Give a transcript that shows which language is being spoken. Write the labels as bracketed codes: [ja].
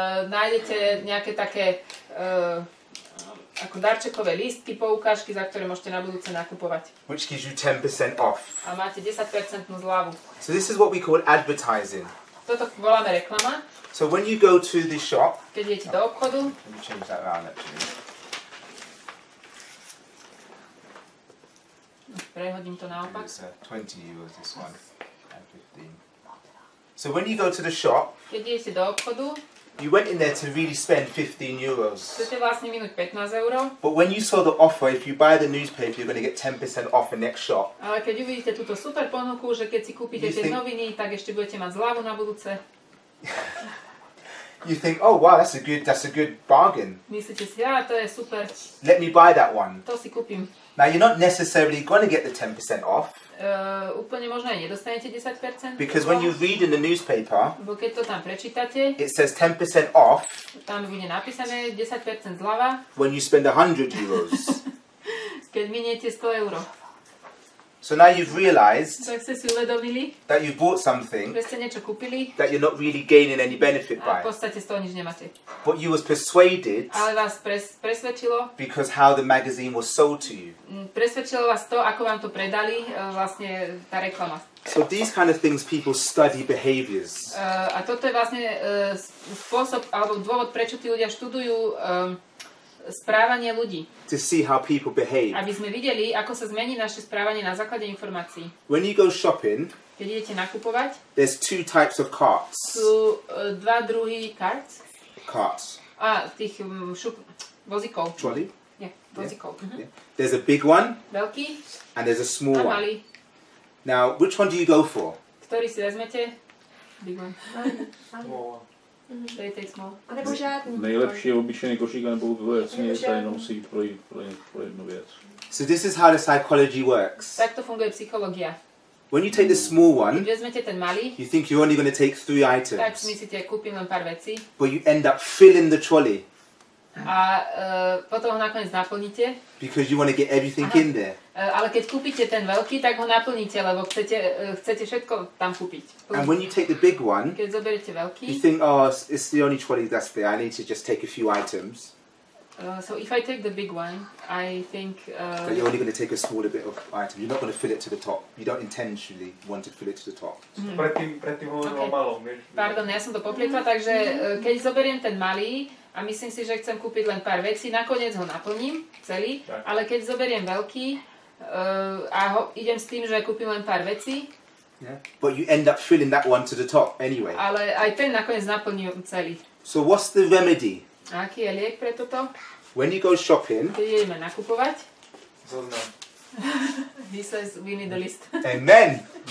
[sk] Nájdete nejaké také ako darčekové lístky, poukážky, za ktoré môžete na budúce nakupovať. [en] Which gives you 10% off. [sk] A máte 10% zľavu. [en] So this is what we call advertising. [sk] Toto voláme reklama. [en] So when you go to the shop, [sk] keď idete do obchodu, [en] let me change that around actually. [sk] Prehodím to naopak. [en] It's 20 euros this one and 15. So when you go to the shop, [sk] keď idete do obchodu, [en] you went in there to really spend 15 euros. [sk] Chcete vlastne minúť 15 €. [en] But when you saw the offer, if you buy the newspaper, you're going to get 10% off the next shop. [sk] Ale keď uvidíte túto super ponuku, že keď si kúpite tie noviny, tak ešte budete mať zľavu na budúce. [en] You think, oh wow, that's a good bargain. [sk] Myslíte si, to je super. [en] Let me buy that one. [sk] To si kúpim. [en] Now you're not necessarily going to get the 10% off. [sk] Úplne možno aj nedostanete 10%. [en] Because when you read in the newspaper, [sk] bo keď to tam prečítate, [en] it says 10% off. [sk] Tam bude napísané 10% zľava. [en] When you spend 100 euros. [sk] Keď miniete 100 €. [en] So now you've realized [sk] tak ste si uvedomili, [en] that you bought something [sk] že ste niečo kúpili, [en] that you're not really gaining any benefit by. [sk] A v podstate z toho nič nemáte. [en] But you was persuaded [sk] ale vás presvedčilo, [en] because how the magazine was sold to you. [sk] Presvedčilo vás to, ako vám to predali, vlastne tá reklama. [en] So these kind of things people study behaviors. [sk] A toto je vlastne spôsob, alebo dôvod, prečo tí ľudia študujú správanie ľudí. [en] To see how people behave. [sk] Aby sme videli, ako sa zmení naše správanie na základe informácií. [en] When you go shopping, [sk] keď idete nakupovať, [en] there's two types of carts. [sk] Sú dva druhy carts. [en] Carts. [sk] Tých vozíkov. [en] Trolley? [sk] Nie, vozíkov. [en] Yeah. There's a big one. [sk] Veľký. [en] And there's a small one. [sk] Malý. [en] Now, which one do you go for? [sk] Ktorý si vezmete? [en] Big one. Small one. They take small. [cs] A nebo žádný. Nejlepší je obyčejný košík, nebo věcně je tady jenom si pro jednu věc. [en] So this is how the psychology works. [sk] Tak to funguje psychológia. [en] When you take the small one, [sk] keď vezmete ten malý, [en] you think you're only going to take 3 items. [sk] Tak si myslíte, kúpim len pár vecí. [en] But you end up filling the trolley. [sk] A potom ho nakoniec naplníte. [en] Because you want to get everything in there. [sk] Ale keď kúpite ten veľký, tak ho naplníte, lebo chcete všetko tam kúpiť. [en] And when you take the big one, [sk] keď zoberiete veľký, [en] you think, oh, it's the only trolley that's there. I need to just take a few items. So if I take the big one, I think that you're only going to take a smaller bit of item. You're not going to fill it to the top. You don't intentionally want to fill it to the top. [sk] Predtým hovoril o malom. Pardon, ja som to poplietla, takže keď zoberiem ten malý a myslím si, že chcem kúpiť len pár vecí, nakoniec ho naplním celý, ale keď zoberiem veľký a idem s tým, že kúpim len pár vecí, [en] yeah. But you end up filling that one to the top anyway. [sk] Ale aj ten nakoniec naplním celý. [en] So what's the remedy? [sk] A aký je liek pre toto? [en] When you go shopping, [sk] keď ideme nakupovať, zoznam. [en] He says we need a list. Amen.